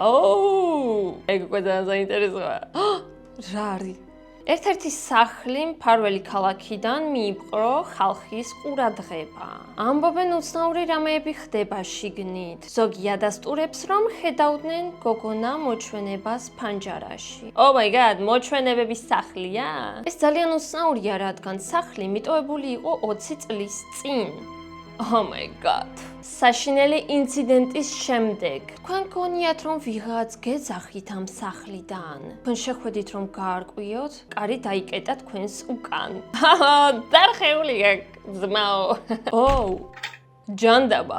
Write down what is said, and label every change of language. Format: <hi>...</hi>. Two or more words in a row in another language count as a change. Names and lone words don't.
<ka>ეგ უკვე ძალიან საინტერესოა. რა არის? ერთ-ერთი სახლი მფარველი ქალაქიდან მიიპყრო ხალხის ყურადღება. ამბობენ უცნაური რამეები ხდება შიგნით. ზოგი ადასტურებს, რომ ხედავდნენ გოგონა მოჩვენებას ფანჯარაში.</ka> <en>Oh my god,</en> <ka>მოჩვენებების სახლია? ეს ძალიან უცნაურია, რადგან სახლი მიტოვებული იყო 20 წლის წინ.</ka> <en>Oh my god.</en> <ka>საშინელი ინციდენტის შემდეგ. თქვენ გონიათ რომ ვიღაც გეძახით ამ სახლიდან. თქვენ შეხვედით რომ გაარკვიოთ, კარი დაიკეტა თქვენს უკან. დარხეული ძმაო. ჯანდაბა.</ka>